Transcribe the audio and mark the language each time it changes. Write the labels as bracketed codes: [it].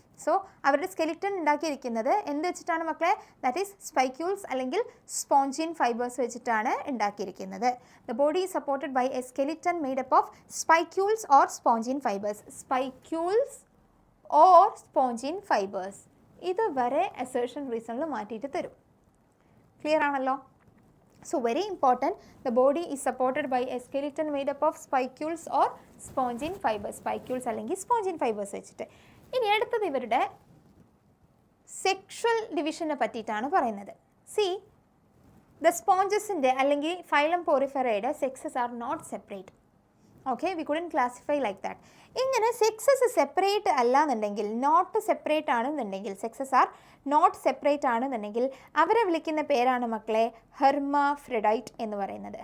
[ml] So അവരുടെ skeleton ഉണ്ടാക്കിയിരിക്കുന്നത് എന്ത് വെച്ചിട്ടാണ് മക്കളെ? [en] that is spicules [ml] അല്ലെങ്കിൽ സ്പോഞ്ചിൻ ഫൈബേഴ്സ് വെച്ചിട്ടാണ് ഉണ്ടാക്കിയിരിക്കുന്നത്. [en] The body is supported by a skeleton made up of spicules or spongin fibres. Spicules or spongin fibres. [ml] ഇതുവരെ അസേർഷൻ റീസണിൽ മാറ്റിയിട്ട് തരും. ക്ലിയർ ആണല്ലോ? [en] So very important, the body is supported by a skeleton made up of spicules or spongin fibers. [ml] Spicules അല്ലെങ്കിൽ spongin fibers വെച്ചിട്ട്. ഇനി അടുത്തത് ഇവരുടെ sexual ഡിവിഷനെ പറ്റിയിട്ടാണ് പറയുന്നത്. സി ദ സ്പോഞ്ചസിൻ്റെ അല്ലെങ്കിൽ phylum പോറിഫെറയുടെ [en] Sexes are not separate. Okay, we couldn't classify like that. [ml] ഇങ്ങനെ sexes separate അല്ല എന്നുണ്ടെങ്കിൽ, നോട്ട് സെപ്പറേറ്റ് ആണെന്നുണ്ടെങ്കിൽ, സെക്സസ് ആർ നോട്ട് സെപ്പറേറ്റ് ആണെന്നുണ്ടെങ്കിൽ അവരെ വിളിക്കുന്ന പേരാണ് മക്കളെ ഹെർമാഫ്രൊഡൈറ്റ് എന്ന് പറയുന്നത്.